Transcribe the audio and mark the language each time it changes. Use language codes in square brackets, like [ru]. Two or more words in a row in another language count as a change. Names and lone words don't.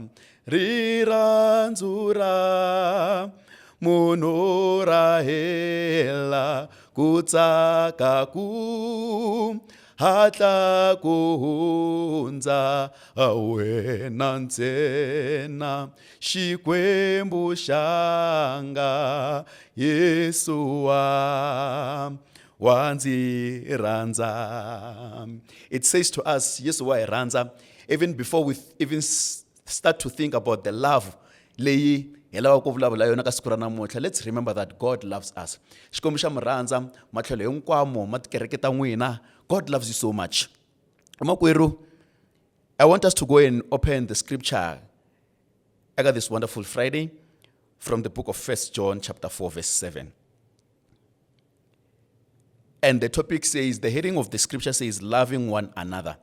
[ts] Rirhandzu ra munhu ra hela ku tsaka ku hatla ku hundza wena ntsena Xikwembu xanga Yesu wa ndzi rhandza. [en] It says to us, [ts] Yesu wa hi rhandza, [en] even before we even start to think about the love [ts] leyi hi lava ku vulavula yona ka siku ra namuntlha. [en] Let's remember that God loves us. [ts] Xikwembu xa mi rhandza matlhelo hinkwamo ma tikereke ta n'wina. [en] God loves you so much. Makweru, I want us to go and open the scripture. I got this wonderful Friday from the book of 1 John chapter 4 verse 7. And the topic says, the heading of the scripture says, loving one another.